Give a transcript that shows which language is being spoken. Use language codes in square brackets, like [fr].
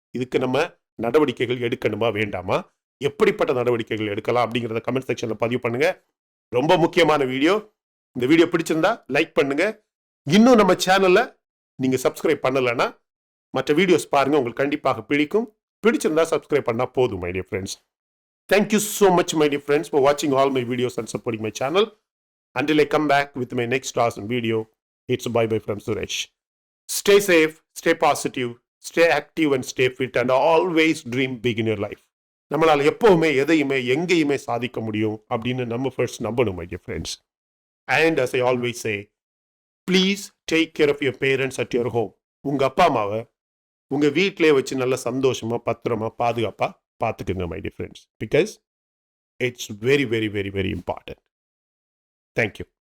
[ta] இதுக்கு நம்ம நடவடிக்கைகள் எடுக்கணுமா வேண்டாமா? எப்படிப்பட்ட நடவடிக்கைகள் எடுக்கலாம் அப்படிங்கிறத கமெண்ட் செக்ஷன்ல பதிவு பண்ணுங்க. ரொம்ப முக்கியமான வீடியோ. இந்த வீடியோ பிடிச்சிருந்தா லைக் பண்ணுங்க. இன்னும் நம்ம சேனல்ல நீங்க சப்ஸ்கிரைப் பண்ணலன்னா மற்ற வீடியோஸ் பாருங்க, உங்களுக்கு கண்டிப்பாக பிடிக்கும். பிடிச்சிருந்தா சப்ஸ்கிரைப் பண்ணா போதும் my dear friends. [en] Thank you so much my dear friends for watching all my videos and supporting my channel. Until I come back with my next awesome video, it's bye bye from Suresh. Stay safe, stay positive, stay active and stay fit and always dream big in your life. [ta] நம்மளால எப்பவுமே எதையுமே எங்கேயுமே சாதிக்க முடியும் அப்படின்னு நம்ம first நம்பணும் [en] my dear friends. And as I always say, please take care of your parents at your home. [ta] உங்க அப்பா அம்மாவை உங்க வீட்டிலே வச்சு நல்ல சந்தோஷமா பத்திரமா பாதுகாப்பா பார்த்துக்குங்க [en] my dear friends, because it's very very very very important. Thank you.